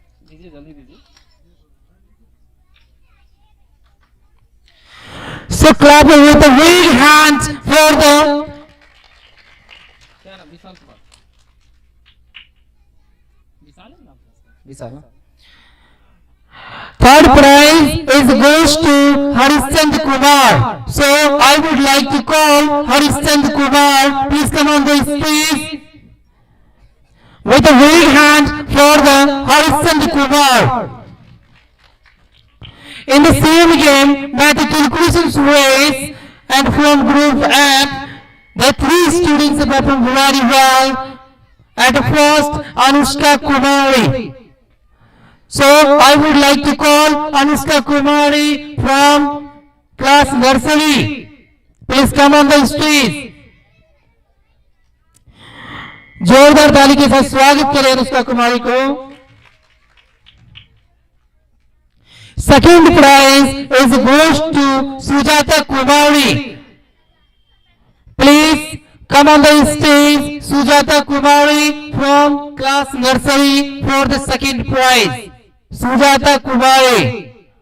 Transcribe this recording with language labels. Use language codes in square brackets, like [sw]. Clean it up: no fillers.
[hi] दीजिए जल्दी दीजिए [en] So clap with the big hands for the [hi] क्या नाम विशाल कुमार विशाल है नाम विशाल [en] third prize is goes to Harishchand Kumar. So I would like to call Harishchand Kumar. Please come on the stage with a big hand for the Harishchand Kumar. In the same game, mathematical race and from Group F, the three students performed very well. At first, Anushka Kumari. So I would like to call Anushka Kumari from class nursery. Please come on the stage. [hi] जोरदार ताली के साथ स्वागत करें अनुष्का कुमारी को. [en] Second prize is goes to Sujata Kumari. Please come on the stage, Sujata Kumari from class nursery for the second prize. Sujata Kumari.